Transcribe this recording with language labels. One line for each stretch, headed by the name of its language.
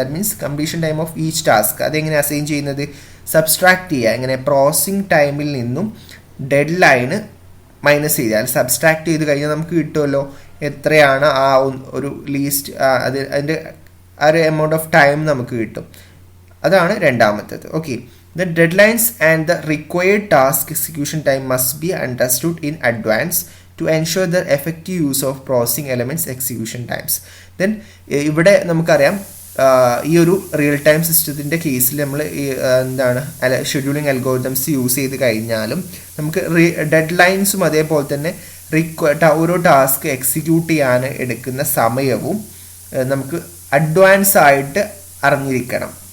English: that means completion time of each task
Malayalam: അതെങ്ങനെ assign ചെയ്യുന്നത്, subtract ചെയ്യുക. എങ്ങനെ, പ്രോസസിംഗ് ടൈമിൽ നിന്നും ഡെഡ് ലൈന് മൈനസ് ചെയ്താൽ സബ്സ്ട്രാക്ട് ചെയ്ത് കഴിഞ്ഞാൽ നമുക്ക് കിട്ടുമല്ലോ എത്രയാണ് ആ ഒരു ലീസ്റ്റ്, അതിൻ്റെ ആ ഒരു എമൗണ്ട് ഓഫ് ടൈം നമുക്ക് കിട്ടും. അതാണ് രണ്ടാമത്തേത്.
English: Okay, the deadlines and the required task execution time must be understood in advance to ensure the effective use of processing elements execution times.
Malayalam: Then ഇവിടെ നമുക്കറിയാം ഈ ഒരു റിയൽ ടൈം സിസ്റ്റത്തിൻ്റെ കേസിൽ നമ്മൾ എന്താണ് ഷെഡ്യൂളിംഗ് അൽഗോരിതംസ് യൂസ് ചെയ്ത് കഴിഞ്ഞാലും നമുക്ക് ഡെഡ് ലൈൻസും അതേപോലെ തന്നെ ഓരോ ടാസ്ക് എക്സിക്യൂട്ട് ചെയ്യാൻ എടുക്കുന്ന സമയവും നമുക്ക് അഡ്വാൻസ് ആയിട്ട് അറിഞ്ഞിരിക്കണം.